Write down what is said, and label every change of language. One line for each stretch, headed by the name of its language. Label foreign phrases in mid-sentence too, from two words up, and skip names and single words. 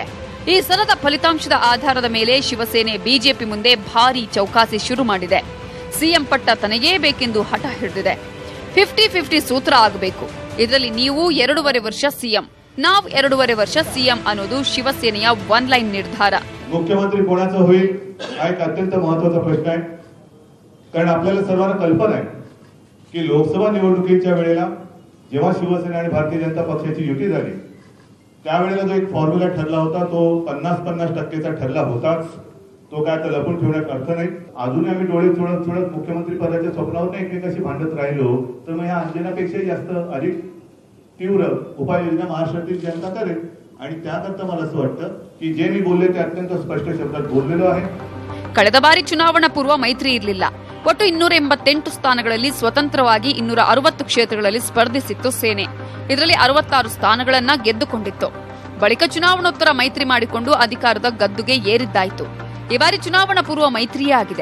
Kannada: ಈ ಸಲದ ಫಲಿತಾಂಶದ ಆಧಾರದ ಮೇಲೆ ಶಿವಸೇನೆ ಬಿಜೆಪಿ ಮುಂದೆ ಭಾರೀ ಚೌಕಾಸಿ ಶುರು ಮಾಡಿದೆ. ಸಿಎಂ ಪಟ್ಟ ತನಗೇ ಬೇಕೆಂದು ಹಠ ಹಿಡಿದಿದೆ. 50-50 ಸೂತ್ರ ಆಗಬೇಕು. ಇದರಲ್ಲಿ ನೀವು 2.5 ವರ್ಷ ಸಿಎಂ, ನಾವು 2.5 ವರ್ಷ ಸಿಎಂ ಅನ್ನೋದು ಶಿವಸೇನೆಯ
English: one line
Kannada: ನಿರ್ಧಾರ.
Marathi: मुख्यमंत्री कोणाचं होईल हा एक अत्यंत महत्त्वाचा प्रश्न आहे. कारण आपल्याला सर्वांना कल्पना आहे की लोकसभा निवडणुकीच्या वेळेला जेव्हा शिवसेना आणि भारतीय जनता पक्षाची युती झाली त्यावेळेला जो एक फॉर्म्युला ठरला होता तो 50-50% ठरला होताच. तो काय आता लपून ठेवण्यात अर्थ नाही. अजूनही आम्ही डोळे चोळत चोळत मुख्यमंत्री पदाच्या स्वप्नावर एकमेकाशी भांडत राहिलो तर मग ह्या अंजनापेक्षाही जास्त अधिक तीव्र उपाययोजना महाराष्ट्रातील जनता करेल. आणि त्याकरता मला असं वाटतं की जे मी बोलले ते अत्यंत स्पष्ट शब्दात बोललेलो आहे.
Kannada: ಕಳೆದ ಬಾರಿ ಚುನಾವಣಾ ಪೂರ್ವ ಮೈತ್ರಿ ಇರಲಿಲ್ಲ. ಒಟ್ಟು 288 ಸ್ಥಾನಗಳಲ್ಲಿ ಸ್ವತಂತ್ರವಾಗಿ 260 ಕ್ಷೇತ್ರಗಳಲ್ಲಿ ಸ್ಪರ್ಧಿಸಿತ್ತು ಸೇನೆ. ಇದರಲ್ಲಿ 66 ಸ್ಥಾನಗಳನ್ನ ಗೆದ್ದುಕೊಂಡಿತ್ತು. ಬಳಿಕ ಚುನಾವಣೋತ್ತರ ಮೈತ್ರಿ ಮಾಡಿಕೊಂಡು ಅಧಿಕಾರದ ಗದ್ದುಗೆ ಏರಿದ್ದಾಯಿತು. ಈ ಬಾರಿ ಚುನಾವಣಾ ಪೂರ್ವ ಮೈತ್ರಿಯೇ ಆಗಿದೆ.